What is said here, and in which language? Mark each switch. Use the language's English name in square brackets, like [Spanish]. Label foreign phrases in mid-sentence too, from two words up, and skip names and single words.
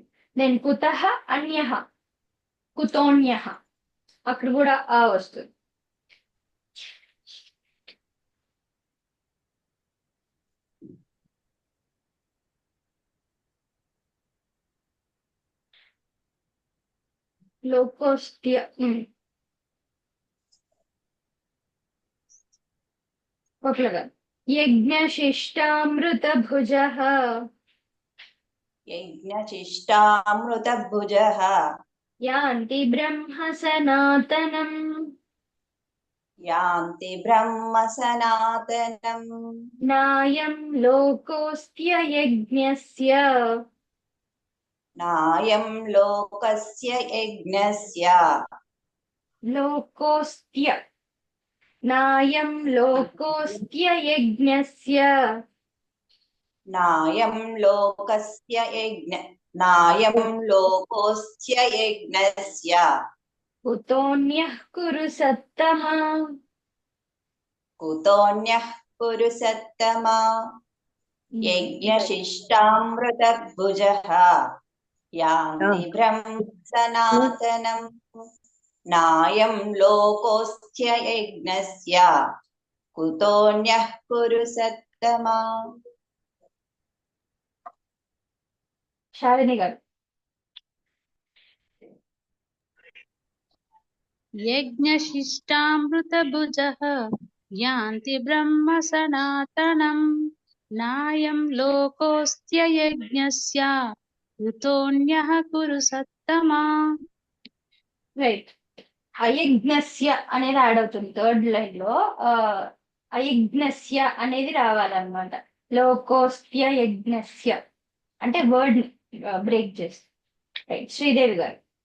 [Telugu] దెన్ [Sanskrit] కుతః అన్యః కుతోన్యః [Telugu] అక్కడ కూడా ఆ వస్తుంది లోకోస్త్య ఒకలాగా [Sanskrit] యజ్ఞశిష్టామృత భుజ यज्ञशिष्टामृतभुजः యాంతి బ్రహ్మ సనాతనం यान्ति ब्रह्म सनातनम् నాయం లోకోస్త్య యజ్ఞస్య नायं लोकस्य यज्ञस्य లోకోస్త్య నాయం లోకోస్త్య యజ్ఞస్య नायं लोकोस्य यज्ञस्य కుతోన్యః కురు సత్తమా कुतोऽन्यः कुरु सत्तमा यज्ञशिष्टामृतभुजः यान्ति ब्रह्म सनातनम् नायं लोकोऽस्य यज्ञस्य कुतोऽन्यः कुरु सत्तमा [Telugu] శాలిని గారు [Sanskrit] यज्ञशिष्टामृतभुजः यान्ति ब्रह्म सनातनम् नायं लोकोऽस्त्य यज्ञस्य कुतोऽन्यः कुरु सत्तमा [Telugu] రైట్ అయజ్ఞస్య అనేది యాడ్ అవుతుంది [English] third line [Telugu] లో అయజ్ఞస్య అనేది రావాలన్నమాట [Sanskrit] లోకోస్త్య యజ్ఞస్య [Telugu] అంటే [English] word break [Telugu] చేసి రైట్ శ్రీదేవి గారు